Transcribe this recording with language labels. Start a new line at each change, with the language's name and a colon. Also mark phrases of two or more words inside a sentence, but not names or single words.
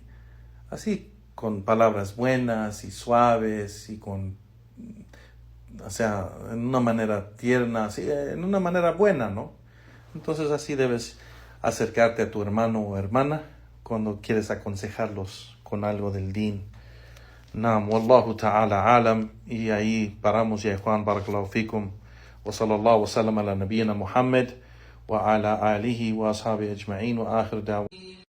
Spanish: Así, con palabras buenas y suaves, y en una manera tierna, así, en una manera buena, ¿no? Entonces así debes acercarte a tu hermano o hermana cuando quieres aconsejarlos con algo del din.
Arabic: نعم، والله تعالى أعلم.
Spanish: Y ahí paramos ya, Juan,
Arabic: بارك الله فيكم. وصلى الله وسلم على نبينا محمد وعلى آله وأصحابه أجمعين وآخر دعوى.